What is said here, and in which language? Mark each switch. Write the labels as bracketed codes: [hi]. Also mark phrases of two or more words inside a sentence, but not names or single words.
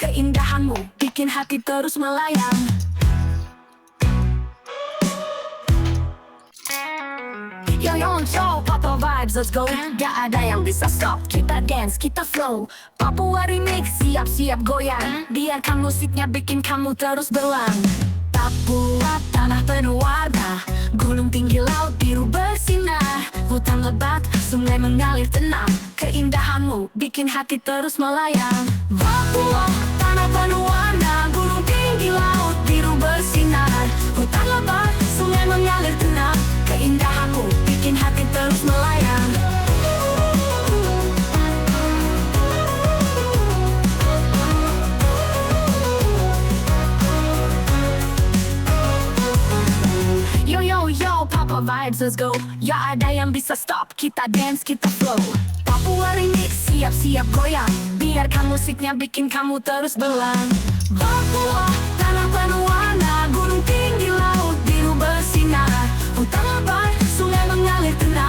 [id] Keindahanmu bikin bikin hati terus melayang. [en] Yo yo yo, Papa vibes, let's go. [id] Gak ada yang bisa stop, kita dance, kita flow. Papua remix, siap-siap goyang. Biarkan musiknya bikin kamu terus belang. Papua, tanah penuh warna. Gunung tinggi, laut biru bersinar. Hutan lebat, sungai mengalir tenang. Keindahanmu bikin hati terus melayang. Papua, tanah penuh warna. Gunung tinggi, laut biru bersinar. Hutan lebat, sungai mengalir tenang. Keindahanmu bikin hati terus melayang. [en] Yo yo yo, Papa vibes, let's go. [id] Ya ada yang bisa stop, kita dance, kita flow. Papua remix, siap-siap goyang. Biarkan musiknya bikin kamu terus belang. Papua, tanah penuh warna. Gunung tinggi, laut biru bersinar. Hutan lebat, sungai mengalir tenang.